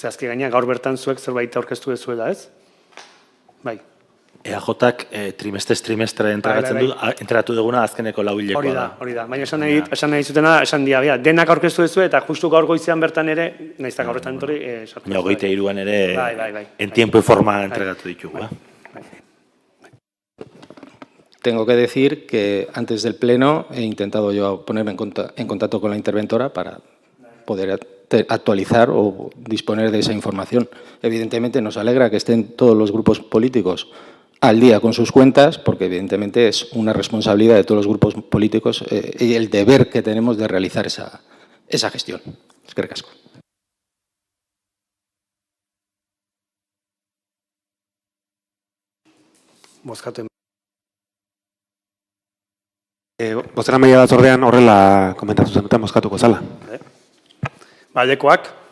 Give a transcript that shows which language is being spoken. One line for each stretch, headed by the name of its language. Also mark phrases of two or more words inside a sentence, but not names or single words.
Basque: Zehazki gaina gaur bertan zuek zerbait aurkeztu dezuela, ez? Bai. EAJak trimestre entregatzen du, entregatu duguna azkeneko lauhilekoa da. Hori da. Baina esan nahi zutena, esan dia, denak aurkeztu dezu eta justu gaur goizean bertan ere, nahiz eta gaur bertan entorri, sartu. Baina 23an ere, Bai.
Spanish: en tiempo y forma
Basque: entregatu ditugu.
Spanish: Tengo que decir que antes del Pleno he intentado yo ponerme en contacto con la interventora para poder actualizar o disponer de esa información. Evidentemente nos alegra que estén todos los grupos políticos al día con sus cuentas, porque evidentemente es una responsabilidad de todos los grupos políticos y el deber que tenemos de realizar esa gestión.
Basque: Eskerrik asko. Bozkatu. Bozeramaile batzordean horrela komentatu zen duten bozkatuko zala. Balekoak.